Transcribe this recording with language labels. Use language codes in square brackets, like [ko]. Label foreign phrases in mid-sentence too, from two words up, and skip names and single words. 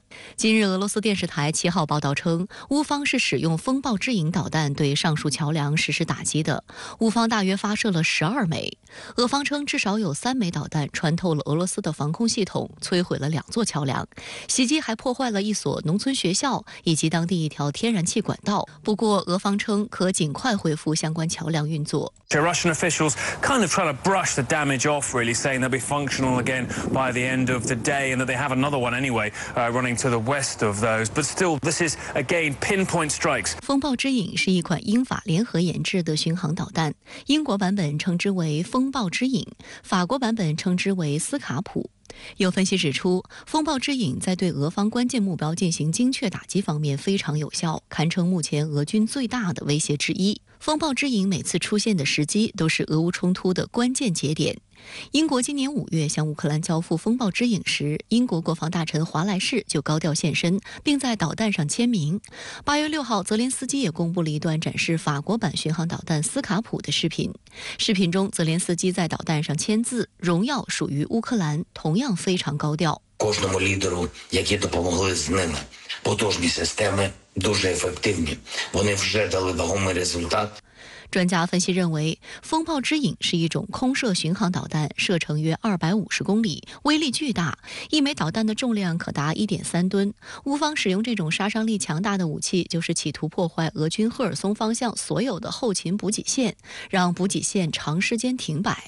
[zh] 今日俄罗斯电视台7号报道称，乌方是使用风暴之影导弹对上述桥梁实施打击的，乌方大约发射了12枚。俄方称至少有3枚导弹穿透了俄罗斯的防空系统，摧毁了2座桥梁。袭击还破坏了一所农村学校以及当地一条天然气管道。不过，俄方称可尽快恢复相关桥梁运作。 [en] Russian officials kind of trying to brush the damage off, really saying they'll be functional again by the end of the day, and that they have another one anyway, running to the west of those. But still, this is again pinpoint strikes. [zh] 风暴之影是一款英法联合研制的巡航导弹，英国版本称之为风暴之影，法国版本称之为斯卡普。有分析指出，风暴之影在对俄方关键目标进行精确打击方面非常有效，堪称目前俄军最大的威胁之一。风暴之影每次出现的时机都是俄乌冲突的关键节点。英国今年5月向乌克兰交付风暴之影时，英国国防大臣华莱士就高调现身，并在导弹上签名。8月6号，泽连斯基也公布了一段展示法国版巡航导弹斯卡普的视频。视频中，泽连斯基在导弹上签字，荣耀属于乌克兰，同样非常高调。 [uk] Кожному лідеру, які допомогли з ними. Потужні системи, дуже ефективні. Вони вже дали вагомий результат. [zh] 专家分析认为，风暴之影是一种空射巡航导弹，射程约250公里，威力巨大，一枚导弹的重量可达1.3吨。乌方使用这种杀伤力强大的武器，就是企图破坏俄军赫尔松方向所有的后勤补给线，让补给线长时间停摆。